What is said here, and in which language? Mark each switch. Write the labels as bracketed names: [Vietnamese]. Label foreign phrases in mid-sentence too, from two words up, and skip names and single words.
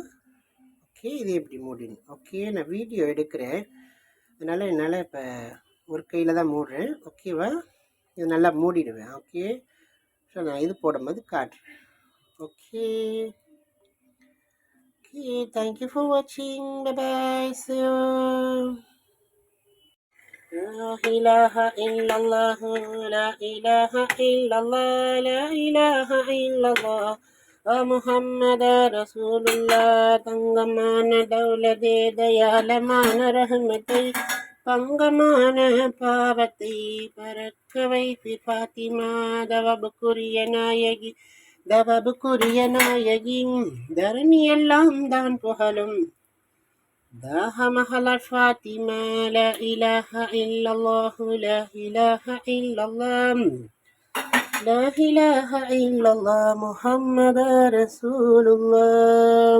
[Tamil] ஓகே, இது எப்படி மூடிடணும். ஓகே, நான் வீடியோ எடுக்கிறேன், அதனால் என்னால் இப்போ ஒரு கையில் தான் மூடுறேன். ஓகேவா, இது நல்லா மூடிடுவேன். ஓகே, ஸோ நான் இது போடும்போது காட்டுறேன். ஓகே ஓகே, [English] thank you for watching. பை see you. [Arabic] لا إله إلا الله لا إله إلا الله لا إله إلا الله محمد رسول الله [Tamil] தங்கமான தௌலதே தயாளமான ரஹ்மத்தை பங்கமான பாவத்தை பறக்க வைத்து ஃபாத்திமா தவபுக்குரிய நாயகி தவபுக்குரிய நாயகி தரணியெல்லாம் தான் புகழும் தாஹமஹலர் ஃபாத்திமா [Arabic] لا إله إلا الله لا إله إلا الله لا إله إلا الله محمد رسول الله.